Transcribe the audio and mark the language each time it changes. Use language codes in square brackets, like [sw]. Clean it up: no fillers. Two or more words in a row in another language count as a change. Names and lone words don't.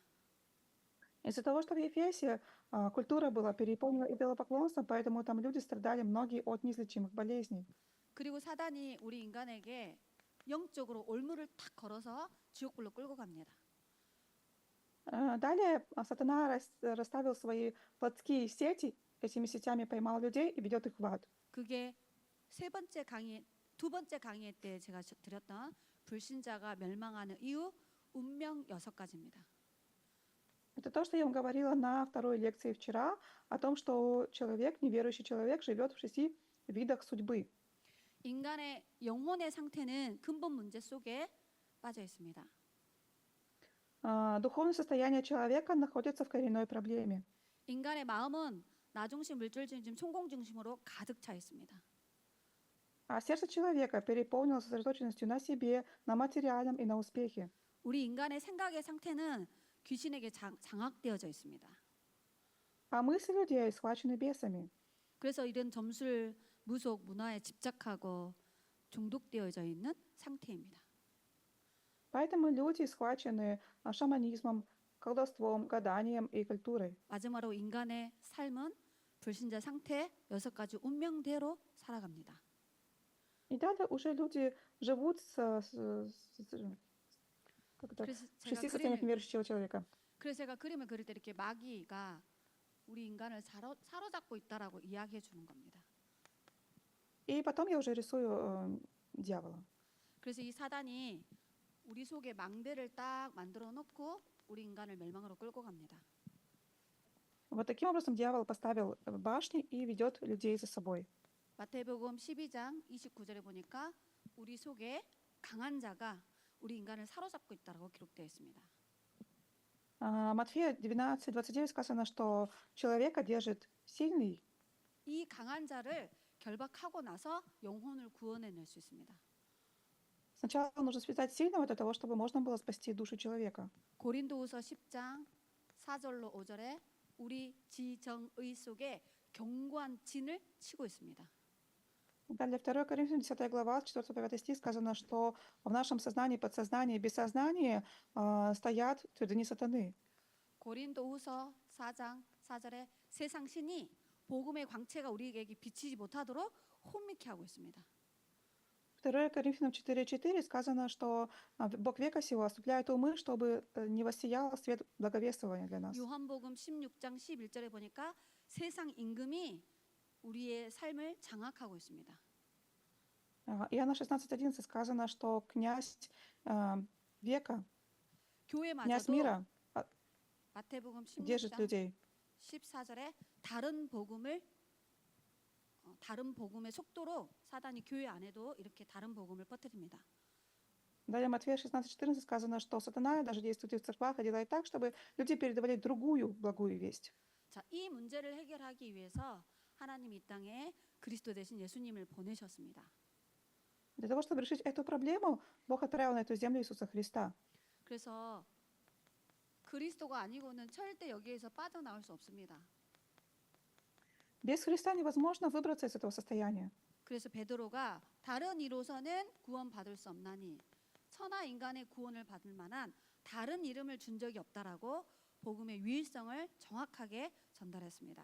[ru] Из-за того, что в Ефесе культура была переполнена идолопоклонством, поэтому там люди страдали многие от неизлечимых болезней. [ko] 그리고 사단이 우리 인간에게 영적으로 올무를 탁 걸어서 지옥불로 끌고 갑니다. [ru] Далее сатана расставил свои плотские сети, этими сетями поймал людей и ведет их в ад. [ko] 그게 두 번째 강의 때 제가 드렸던 불신자가 멸망하는 이유 운명 6가지입니다. [ru] Это то, что я вам говорила на второй лекции вчера, о том, что человек, неверующий человек, живет в 6 видах судьбы. [ko] 인간의 영혼의 상태는 근본 문제 속에 빠져 있습니다. [ru] Духовное состояние человека находится в коренной проблеме. [ko] 인간의 마음은 나 중심, 물질 중심, 성공 중심으로 가득 차 있습니다. [ru] А сердце человека переполнено сосредоточенностью на себе, на материальном и на успехе. [ko] 우리 인간의 생각의 상태는 귀신에게 장악되어져 있습니다. [ru] А мысли людей схвачены бесами. [ko] 그래서 이런 점술, 무속, 문화에 집착하고 중독되어져 있는 상태입니다. [ru] Поэтому люди схвачены шаманизмом, колдовством, гаданием и культурой. [ko] 마지막으로 인간의 삶은 불신자 상태 6가지 운명대로 살아갑니다. [ru] И далее уже люди живут как это, [ko] 그래서 [ru] в 6 состояниях неверующего человека. [ko] 제가 그림을 그릴 때 이렇게 마귀가 우리 인간을 사로잡고 있다라고 이야기해 주는 겁니다. [ru] И потом я уже рисую дьявола. [ko] 그래서 이 사단이 우리 속에 망대를 딱 만들어 놓고 우리 인간을 멸망으로 끌고 갑니다. [ru] Вот таким образом дьявол поставил башни и ведет людей за собой. [ko] 마태복음 12장 29절에 보니까 우리 속에 강한 자가 우리 인간을 사로잡고 있다라고 기록되어 있습니다. [ru] Матфея 12:29 сказано, что человека держит сильный. [ko] 이 강한 자를 결박하고 나서 영혼을 구원해낼 수 있습니다. [ru] Сначала нужно связать сильного для того, чтобы можно было спасти душу человека. [ko] 고린도후서 10장 4절로 5절에 우리 지정의 속에 견고한 진을 치고 있습니다. [ru] Далее 2 Коринфянам 10 глава, 4-5 стих сказано, что в нашем сознании, подсознании, бессознании стоят твердыни сатаны. [ko] 고린도후서 4장 4절에 세상 신이 복음의 광채가 우리에게 비치지 못하도록 혼미케 하고 있습니다. [ru] 2 Коринфянам 4:4 сказано, что Бог века сего ослепляет умы, чтобы не воссиял свет благовествования для нас. [ko] 요한복음 16장 11절에 보니까 세상 임금이 우리의 삶을 장악하고 있습니다. [ru] Иоанна 16:11 сказано, что князь века, князь [ko] 교회마저도 [ru] мира [ko] 마태복음 [ru] держит [ko] 16장 [ru] людей. [ko] 14절에 다른 복음의 속도로 사단이 교회 안에도 이렇게 다른 복음을 퍼뜨립니다. [ru] Далее Матфея 16:14 сказано, что сатана даже действует и в церквах и делает так, чтобы люди передавали другую благую весть. [ko] 자, 이 문제를 해결하기 위해서 하나님이 이 땅에 그리스도 대신 예수님을 보내셨습니다. [ru] Для того, чтобы решить эту проблему, Бог отправил на эту землю Иисуса Христа. [ko] 그래서 그리스도가 아니고는 절대 여기에서 빠져나올 수 없습니다. [ru] Без Христа невозможно выбраться из этого состояния. [ko] 그래서 베드로가 다른 이로서는 구원받을 수 없나니 천하 인간의 구원을 받을 만한 다른 이름을 준 적이 없다라고 복음의 유일성을 정확하게 전달했습니다.